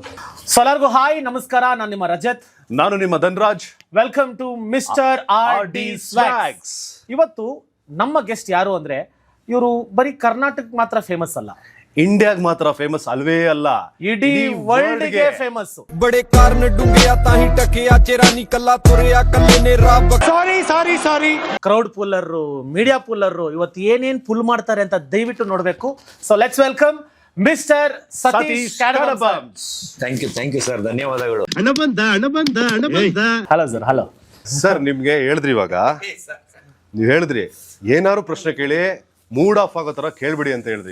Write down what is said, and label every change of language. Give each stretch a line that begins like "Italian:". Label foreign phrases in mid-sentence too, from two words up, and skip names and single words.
Kannada: ಎಲ್ಲರಿಗೂ ಹಾಯ್, ನಮಸ್ಕಾರ. ನಾನು ನಿಮ್ಮ ರಜತ್, ನಾನು ನಿಮ್ಮ ಧನ್ರಾಜ್.
English: welcome to Mister R D Swags.
Kannada: ಇವತ್ತು ನಮ್ಮ ಗೆಸ್ಟ್ ಯಾರು ಅಂದ್ರೆ ಇವರು ಬರೀ ಕರ್ನಾಟಕ ಮಾತ್ರ ಫೇಮಸ್ ಅಲ್ಲ, ಇಂಡಿಯಾಗ ಮಾತ್ರ ಫೇಮಸ್ ಅಲ್ವೇ ಅಲ್ಲ, ಇಡೀ ವರ್ಲ್ಡ್ ಗೆ ಫೇಮಸ್. बड़े कारण डूंगे ताही टकिया चेहरा निकला तुरया कल्ले ने राब ಸಾರಿ
English: crowd puller, media puller,
Kannada: ಇವತ್ತು ಏನೇನ್ ಪುಲ್ ಮಾಡ್ತಾರೆ ಅಂತ ದಯವಿಟ್ಟು ನೋಡ್ಬೇಕು.
English: so let's welcome Mister Satish Kadabam. thank you sir, ಧನ್ಯವಾದಗಳು.
Kannada: ಹಣ ಬಂದ
English: hello sir. hello
Kannada: ಸರ್, ನಿಮ್ಗೆ ಹೇಳಿದ್ರಿ, ಇವಾಗ ನೀವ್ ಹೇಳಿದ್ರಿ ಏನಾದ್ರು ಪ್ರಶ್ನೆ ಕೇಳಿ
English: mood off
Kannada: ಆಗೋ ತರ ಕೇಳ್ಬಿಡಿ ಅಂತ ಹೇಳಿದ್ರಿ.